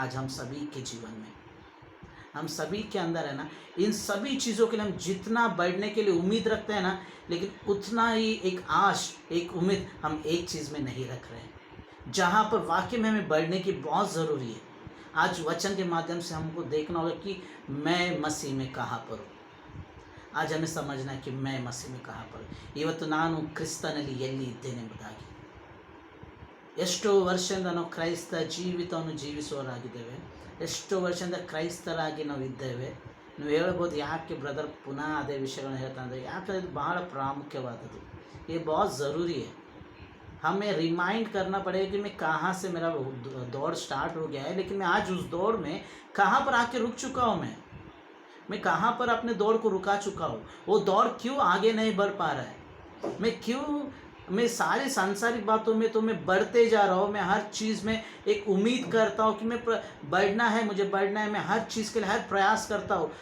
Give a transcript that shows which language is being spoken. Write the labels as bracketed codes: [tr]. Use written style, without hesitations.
[hi] आज हम सभी के जीवन में, हम सभी के अंदर है ना, इन सभी चीज़ों के लिए हम जितना बढ़ने के लिए उम्मीद रखते हैं ना, लेकिन उतना ही एक आश, एक उम्मीद हम एक चीज़ में नहीं रख रहे हैं, जहाँ पर वाकई में हमें बढ़ने की बहुत ज़रूरी है। आज वचन के माध्यम से हमको देखना होगा कि मैं मसीह में कहाँ पर हूँ। आज हमें समझना है कि मैं मसीह में कहाँ पर हूँ। [kn] ಇವತ್ತು ನಾನು ಕ್ರಿಸ್ತನಲ್ಲಿ ಎಲ್ಲಿ ಇದ್ದೇನೆ ಎಂಬುದಾಗಿ. ಎಷ್ಟೋ ವರ್ಷದಿಂದ ನಾವು ಕ್ರೈಸ್ತ ಜೀವಿತವನ್ನು ಜೀವಿಸುವವರಾಗಿದ್ದೇವೆ. ಎಷ್ಟೋ ವರ್ಷದಿಂದ ಕ್ರೈಸ್ತರಾಗಿ ನಾವು ಇದ್ದೇವೆ. ನೀವು ಹೇಳ್ಬೋದು ಯಾಕೆ ಬ್ರದರ್ ಪುನಃ ಅದೇ ವಿಷಯಗಳನ್ನ ಹೇಳ್ತಾ ಅಂದರೆ, ಯಾಕಂದರೆ ಇದು ಬಹಳ ಪ್ರಾಮುಖ್ಯವಾದದ್ದು. [hi] ये बहुत ज़रूरी है. हमें रिमाइंड करना पड़ेगा कि मैं कहाँ से मेरा दौड़ स्टार्ट हो गया है, लेकिन मैं आज उस दौड़ में कहाँ पर आके रुक चुका हूँ। मैं कहाँ पर अपने दौड़ को रुका चुका हूँ। वो दौड़ क्यों आगे नहीं बढ़ पा रहा है। मैं सारी सांसारिक बातों में तो मैं बढ़ते जा रहा हूँ। मैं हर चीज़ में एक उम्मीद करता हूँ कि मैं बढ़ना है, मुझे बढ़ना है। मैं हर चीज़ के लिए हर प्रयास करता हूँ।